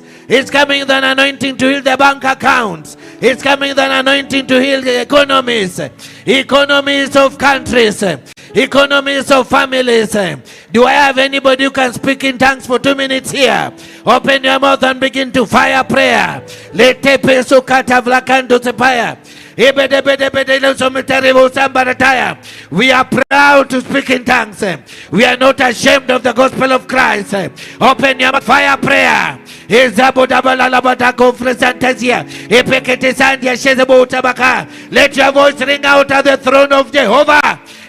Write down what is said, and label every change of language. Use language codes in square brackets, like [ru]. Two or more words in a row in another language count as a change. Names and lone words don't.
[en] It's coming with an anointing to heal the bank accounts. It's coming with an anointing to heal the economies. Economies of countries. Economies of families. Do I have anybody who can speak in tongues for 2 minutes here? Open your mouth and begin to fire prayer. Lete peso kata vlakando sepaya. We are proud to speak in tongues. We are not ashamed of the gospel of Christ. Open your mouth, fire prayer. Let your voice ring out at the throne of Jehovah.